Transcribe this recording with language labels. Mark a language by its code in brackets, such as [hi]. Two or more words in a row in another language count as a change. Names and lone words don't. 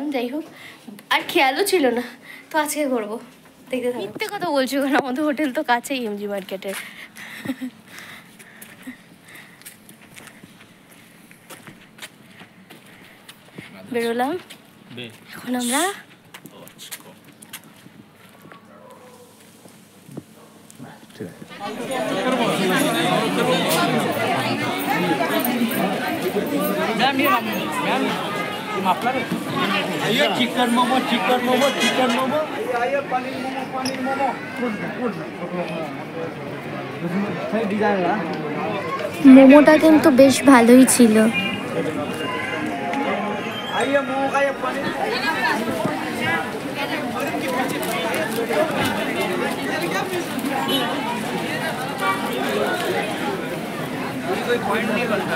[bn] যাই হোক, আর খেয়ালও ছিল না, তো আজকে করবো, দেখতে থাকো। মিথ্যে কথা বলছো কেন? আমাদের হোটেল তো কাছেই এমজি মার্কেটের। বেরোলাম এখন আমরা। [hi] चिकन मोमो चिकन मोमो चिकन मोमो पनीर मोमो पनीर मोमो [bn] মোমোটা কিন্তু বেশ ভালোই ছিল। [hi] आइए मोमो खाइए पनीर कोई पॉइंट नहीं बनता।